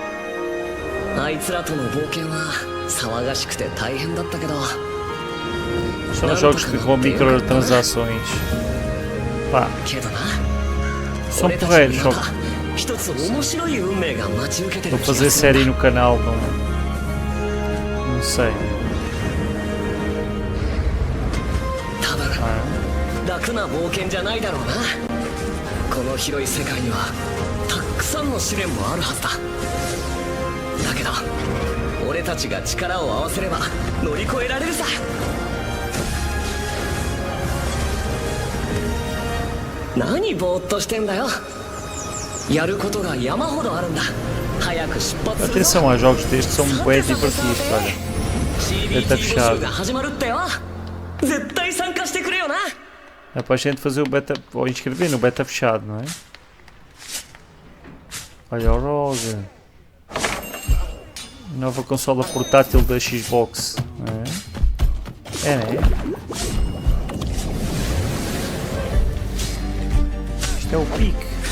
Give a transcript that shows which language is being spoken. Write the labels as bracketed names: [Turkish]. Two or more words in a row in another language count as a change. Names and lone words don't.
[Portuguese] São jogos com microtransações. Pá, são porreiros, só vou fazer série no canal, não sei. [Japanese] 楽な冒険じゃないだろうな。この広い世界にはたくさんの試練もあるはずだ。だけど俺たちが力を合わせれば乗り越えられるさ。何ぼーっとしてんだよ。やることが山ほどあるんだ。早く出発する。 [Portuguese] Atenção, os jogos destes são bem divertidos, olha. Beta fechado. [Japanese] 絶対参加してくれよな。 [Portuguese] É para a gente fazer o beta, ou inscrever no beta fechado, não é? Olha o Rogue. Nova consola portátil da Xbox, não é? É, né? Isto é o pique.